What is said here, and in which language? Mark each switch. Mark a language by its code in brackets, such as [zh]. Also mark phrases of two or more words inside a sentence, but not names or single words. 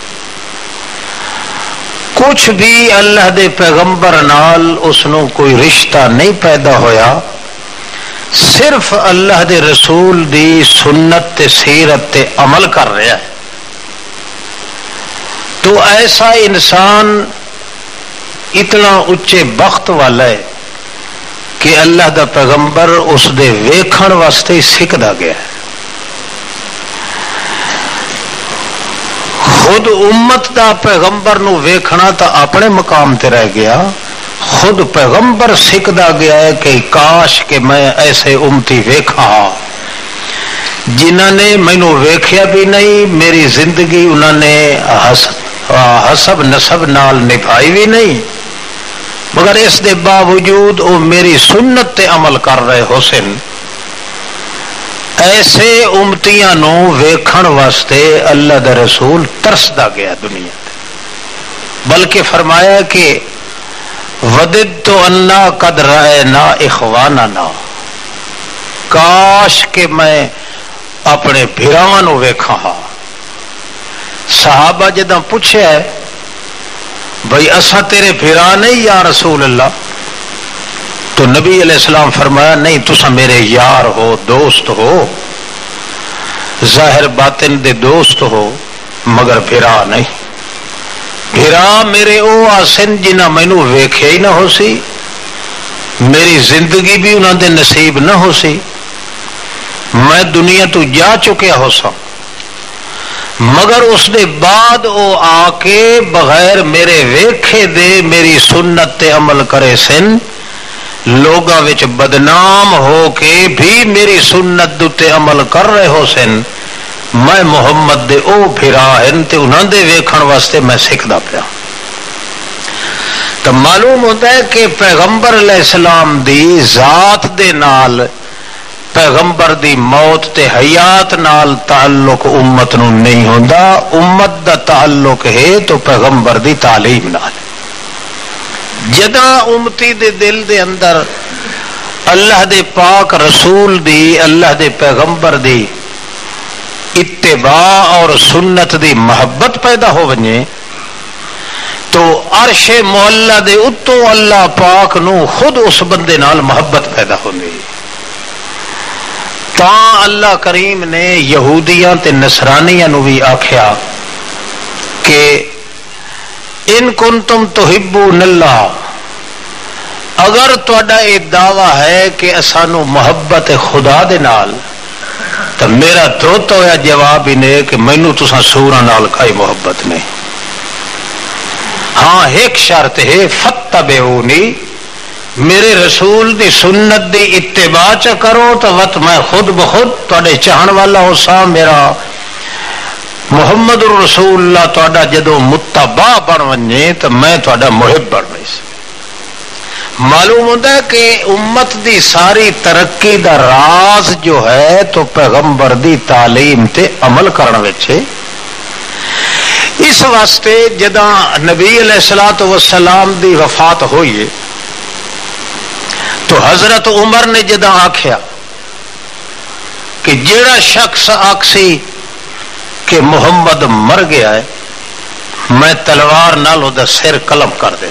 [pa] کچھ بھی اللہ دے پیغمبر نال اس نو کوئی رشتہ نہیں پیدا ہویا، صرف اللہ دے رسول دی سنت تے سیرت تے عمل کر رہا ہے، تو ایسا انسان اتنا اچے بخت والا ہے کہ اللہ دا پیغمبر اس دے ویکھن واسطے سکھدا گیا ہے. خود امت دا پیغمبر نو ویکھنا تا اپنے مقام تے رہ گیا، خود پیغمبر سکھدا گیا ہے کہ کاش کہ میں ایسے امتی ویکھا جنہاں نے مینوں ویکھیا بھی نہیں، میری زندگی انہوں نے حسب نسب نال نبھائی بھی نہیں، مگر اس دے باوجود وہ میری سنت تے عمل کر رہے ہو سن. ایسے امتیاں نو ویکھن واسطے اللہ دا رسول ترسدا گیا دنیا تے، بلکہ فرمایا کہ [ar] وددت انا قد رأینا اخواننا، [pa] کاش کہ میں اپنے بھراواں نو ویکھاں ہاں. صحابہ جداں پوچھیا ہے بھائی اساں تیرے بھرا نہیں [ar] یا رسول اللہ، [pa] تو نبی [ar] علیہ السلام [pa] فرمایا نہیں تساں میرے یار ہو، دوست ہو، ظاہر باطن دے دوست ہو مگر بھرا نہیں. بھرا میرے او آسن جنہ مینوں ویکھیا ہی نہ ہو سی، میری زندگی بھی انہاں دے نصیب نہ ہو سی، میں دنیا تو جا چکیا ہو سا، مگر اس دے بعد او آ کے بغیر میرے ویکھے دے میری سنت تے عمل کرے سن، لوگاں وچ بدنام ہو کے بھی میری سنت تے عمل کر رہے ہو سن. میں محمد دے او بھرا ہن تے انہاں دے ویکھن واسطے میں سکھدا پیا. [ur] تو معلوم ہوتا ہے [pa] کہ پیغمبر [ar] علیہ السلام [pa] دی ذات دے نال پیغمبر دی موت تے حیات نال تعلق امت نو نہیں ہوندا، امت دا تعلق ہے تو پیغمبر دی تعلیم نال. جداں امتی دے دل دے اندر اللہ دے پاک رسول دی، اللہ دے پیغمبر دی اتباع اور سنت دی محبت پیدا ہو ونجے تو عرش معلا دے اتوں اللہ پاک نو خود اس بندے نال محبت پیدا ہوندی. تاں اللہ کریم نے یہودیاں تے نصرانیاں نو بھی آکھیا کہ [ar] ان کنتم تحبون اللہ، [pa] اگر تہاڈا یہ دعویٰ ہے کہ اسانو محبت خدا دے نال، تو میرا تو ہویا جواب ہی نے کہ مینوں تساں سوراں نال کئی محبت نہیں. ہاں ایک شرط ہے فتبعونی، میرے رسول دی سنت دی اتباع چ کرو تو وت میں خود بخود تواڈے چاہن والا ہو سا. میرا محمد رسول اللہ تواڈا جدو متبع بن ونجے تو میں تواڈا محب بن رہی سی. [ur] معلوم ہوتا ہے [pa] کہ امت دی ساری ترقی دا راز جو ہے تو پیغمبر دی تعلیم تے عمل کرن وچ ہے. اس واسطے جداں نبی [ar] علیہ الصلوۃ والسلام [pa] دی وفات ہوئی ہے تو حضرت عمر نے جداں آکھیا کہ جیڑا شخص آکسی کہ محمد مر گیا ہے میں تلوار نال دا سر قلم کر دے.